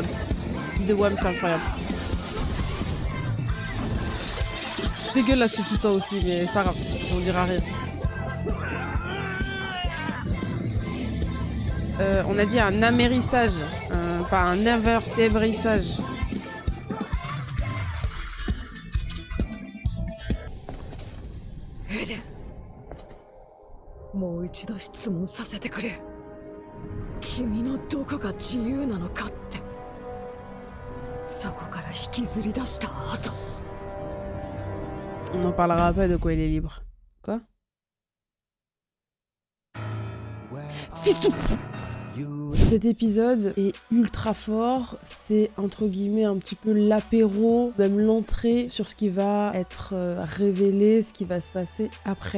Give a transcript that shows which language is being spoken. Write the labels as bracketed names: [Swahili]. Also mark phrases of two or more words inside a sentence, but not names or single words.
[French] De Wham, c'est incroyable. Dégueulasse ce titan aussi, mais c'est pas grave, on dira rien. On a dit un amérissage, pas un invertébrissage. [Japanese] Eren, もう一度質問させてくれ。君のどこが自由なのかって。そこから引きずり出した後。 [French] On n'en parlera pas de quoi il est libre. Quoi? Cet épisode est ultra fort, c'est entre guillemets un petit peu l'apéro, même l'entrée sur ce qui va être révélé, ce qui va se passer après.